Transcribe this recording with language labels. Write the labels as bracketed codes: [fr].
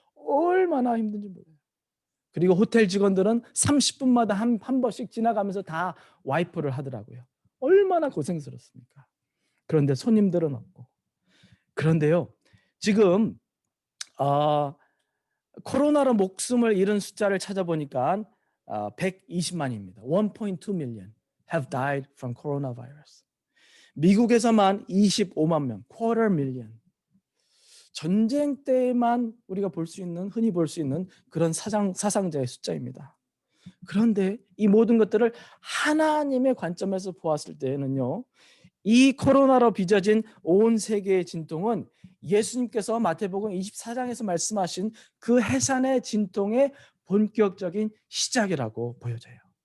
[ko] 얼마나 힘든지 몰라요. 그리고 호텔 직원들은 30분마다 한 번씩 지나가면서 다 와이프를 하더라고요. 얼마나 고생스럽습니까? 그런데 손님들은 없고. 그런데요, 지금 코로나로 목숨을 잃은 숫자를 찾아보니까 120만입니다. [en] 1.2 million have died from coronavirus. [ko] 미국에서만 25만 명, [en] quarter million. [ko] 전쟁 때만 우리가 흔히 볼 수 있는 그런 사상자의 숫자입니다. 그런데 이 모든 것들을 하나님의 관점에서 보았을 때는요, 이 코로나로 빚어진 온 세계의 진통은 예수님께서 마태복음 24장에서 말씀하신 그 해산의 진통의 본격적인 시작이라고 보여져요.